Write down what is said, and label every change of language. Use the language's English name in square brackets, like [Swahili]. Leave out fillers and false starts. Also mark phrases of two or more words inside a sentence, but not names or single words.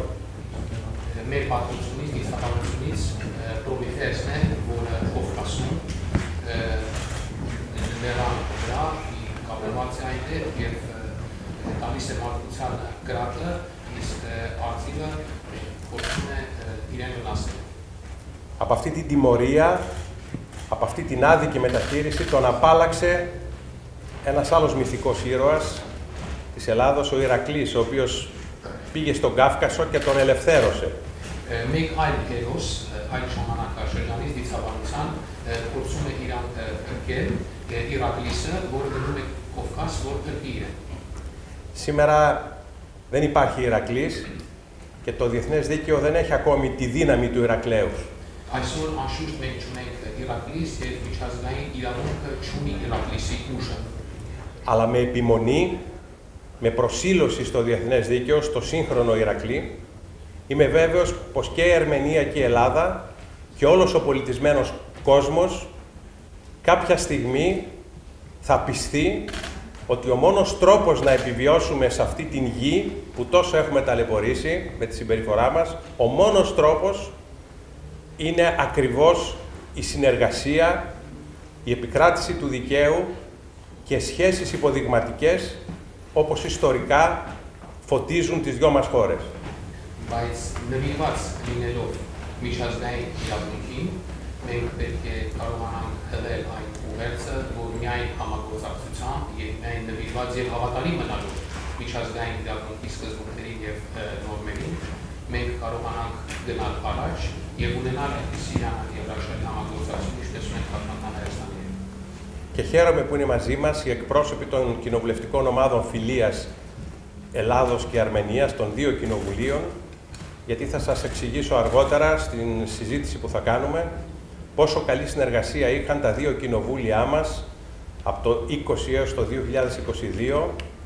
[Armenian] Մեր պատմությունից, դիստականությունից Պրոմեթեոսն է, որը Կովկասում նրան վրա կապված է այնտեղ եւ տալիս է մարդկությանը կրակը, իսկ արծիվը փորձում է իրեն վնասել. [Greek] Από αυτή την τιμωρία, από αυτή την άδικη μεταχείριση, τον απάλαξε ένας άλλος μυθικός ήρωας της Ελλάδος, ο Ηρακλής, ο οποίος πήγε στον Κάφκασο και τον ελευθέρωσε. [Armenian] Մեկ այլ հերոս այդ ժամանակաշրջանից դիցաբանության փորձում է իրան փրկել Ηρακλիսը, որը գնում է Կովկաս, որ փրկի իրեն. [Greek] Σήμερα δεν υπάρχει Ηρακλής και το διεθνές δίκαιο δεν έχει ακόμη τη δύναμη του Ηρακλέους. [Armenian] Այսօր անշուշտ մենք չունենք Ηρακλիս եւ միջազգային իրավունքը չունի Ηρακλիսի ուժը. [Greek] Αλλά με επιμονή, με προσήλωση στο διεθνές δίκαιο, στο σύγχρονο Ηρακλή, είμαι βέβαιος πως και η Αρμενία και η Ελλάδα και όλος ο πολιτισμένος κόσμος κάποια στιγμή θα πιστεί ότι ο μόνος τρόπος να επιβιώσουμε σε αυτή την γη που τόσο έχουμε ταλαιπωρήσει με τη συμπεριφορά μας, ο μόνος τρόπος είναι ακριβώς η συνεργασία, η επικράτηση του δικαίου και σχέσεις υποδειγματικές όπως ιστορικά φωτίζουν τις δυο μας χώρες. [Armenian] Բայց նվիրված լինելով միջազգային իրավունքին, մենք պետք է կարողանանք հղել այն ուղերձը, որ միայն համագործակցությամբ եւ միայն նվիրված եւ հավատալի մնալով միջազգային իրավունքի սկզբունքներին եւ նորմերին, մենք կարողանանք գնալ առաջ եւ ունենալ այնպիսի եվրաշարի համագործակցություն, ինչպես ունենք պատմական Հայաստանի հետ. [Greek] Και χαίρομαι που είναι μαζί μας οι εκπρόσωποι των κοινοβουλευτικών ομάδων φιλίας Ελλάδος και Αρμενίας, των δύο κοινοβουλίων, γιατί θα σας εξηγήσω αργότερα στην συζήτηση που θα κάνουμε πόσο καλή συνεργασία είχαν τα δύο κοινοβούλια μας από το 2020 έως το 2022